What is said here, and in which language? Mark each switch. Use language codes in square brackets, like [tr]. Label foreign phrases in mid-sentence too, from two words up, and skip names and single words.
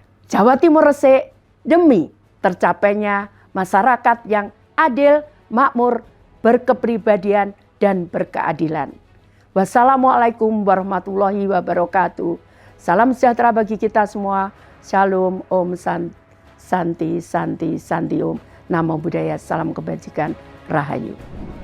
[id] Jawa Timur resik demi tercapainya masyarakat yang adil, makmur, berkepribadian, dan berkeadilan. [ar] والسلام عليكم ورحمة الله وبركاته. [id] Salam sejahtera bagi kita semua. [he] Shalom, [sa] Om Santi, Santi, Santi Om. [pi] Namo Buddhaya, [id] salam kebajikan, Rahayu.